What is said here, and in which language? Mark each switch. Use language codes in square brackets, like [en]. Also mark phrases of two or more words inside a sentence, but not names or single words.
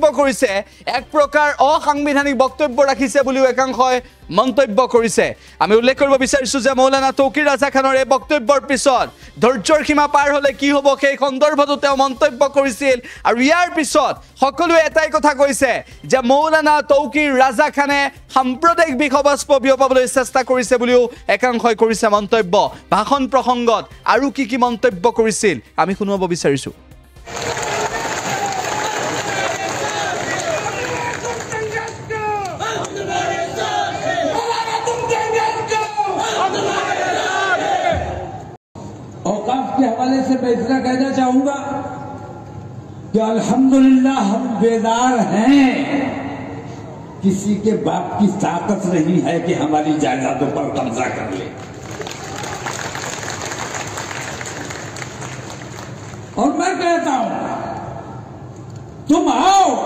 [as] কৰিছে এক প্ৰকাৰ অসাংবিধানিক বক্তব্য ৰাখিছে বুলিও এখন হয় মন্তব্য কৰিছে আমি উল্লেখ কৰিব বিচাৰিছো যে মৌলানা তৌকিৰ ৰাজা খানৰ এই বক্তব্যৰ পিছত ধৈৰ্যৰ সীমা পাৰ হলে কি হ'ব সেই সন্দৰ্ভত তেওঁ মন্তব্য কৰিছিল আৰু ইয়াৰ পিছত সকলোৱে এটাই কথা কৈছে যে মৌলানা তৌকিৰ ৰাজা খানে সাম্প্ৰদায়িক বিষয়বস্তু বিয়পাবলৈ চেষ্টা কৰিছে বুলিও একাংশই কৰিছে মন্তব্য ভাষণ প্ৰসংগত আৰু কি মন্তব্য কৰিছিল আমি শুনাব বিচাৰিছো [hi] औकाफ के हवाले से मैं इतना कहना चाहूंगा कि अल्हम्दुलिल्लाह हम बेदार हैं किसी के बाप की ताकत नहीं है कि हमारी जायदादों पर कब्जा कर ले और मैं कहता हूं तुम आओ